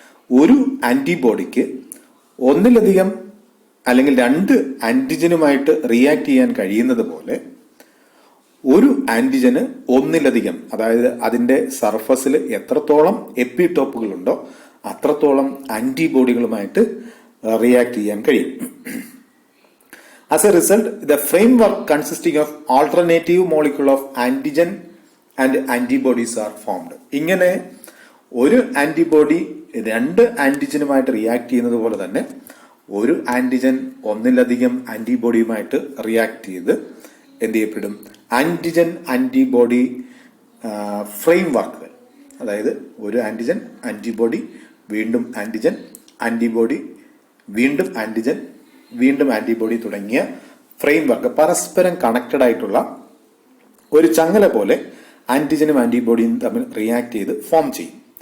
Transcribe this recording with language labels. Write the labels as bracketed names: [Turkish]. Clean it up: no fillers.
[Malayalam] ഒരു ആന്റിബോഡിക്ക് ഒന്നിലധികം അല്ലെങ്കിൽ 2 ആന്റിജനുമായിട്ട് റിയാക്ട് ചെയ്യാൻ കഴിയുന്നത് പോലെ ഒരു ആന്റിജന് ഒന്നിലധികം, അതായത് അതിന്റെ സർഫസിൽ എത്രത്തോളം എപ്പിടോപ്പുകൾ ഉണ്ടോ അത്രത്തോളം ആന്റിബോഡികളുമായിട്ട് റിയാക്ട് ചെയ്യാൻ കഴിയും. [English] As a result, the framework consisting of alternative molecule of antigen and antibodies are formed. [Malayalam] ഇങ്ങനെ ഒരു ആന്റിബോഡി 2 ആന്റിജനുമായിട്ട് റിയാക്ട് ചെയ്യുന്നത് പോലെ തന്നെ ഒരു ആന്റിജൻ ഒന്നിലധികം ആന്റിബോഡിയുമായിട്ട് റിയാക്ട് ചെയ്ത് എന്ത് ചെയ്യപ്പെടും? ആന്റിജൻ ആന്റിബോഡി ഫ്രെയിം വർക്കുകൾ, അതായത് ഒരു ആന്റിജൻ ആന്റിബോഡി വീണ്ടും ആന്റിജൻ ആന്റിബോഡി വീണ്ടും ആന്റിജൻ വീണ്ടും ആന്റിബോഡി തുടങ്ങിയ ഫ്രെയിം വർക്ക് പരസ്പരം കണക്റ്റഡ് ആയിട്ടുള്ള ഒരു ചങ്ങല പോലെ ആന്റിജനും ആന്റിബോഡിയും തമ്മിൽ റിയാക്ട് ചെയ്ത് ഫോം ചെയ്യും.